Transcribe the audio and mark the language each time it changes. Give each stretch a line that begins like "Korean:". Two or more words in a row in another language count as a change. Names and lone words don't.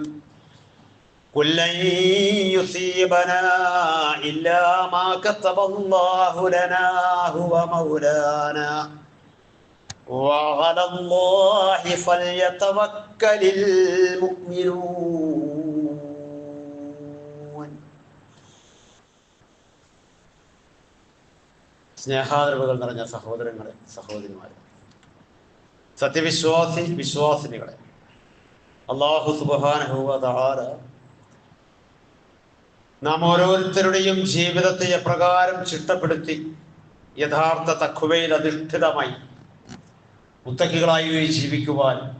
Arabic: قل لن يصيبنا إلا ما كتب الله لنا هو مولانا وعلى الله فليتوكل المؤمنون.
Malayalam: സ്നേഹാദരവുകൾ നിറഞ്ഞ സഹോദരങ്ങളെ, സഹോദരിമാരെ, വിശ്വാസിനികളെ,
Arabic: الله سبحانه وتعالى
Malayalam: നാം ഓരോരുത്തരുടെയും ജീവിതത്തെ എപ്രകാരം ചിട്ടപ്പെടുത്തി യഥാർത്ഥ തഖ്വയിൽ അധിഷ്ഠിതമായി മുത്തഖികളായി ജീവിക്കുവാൻ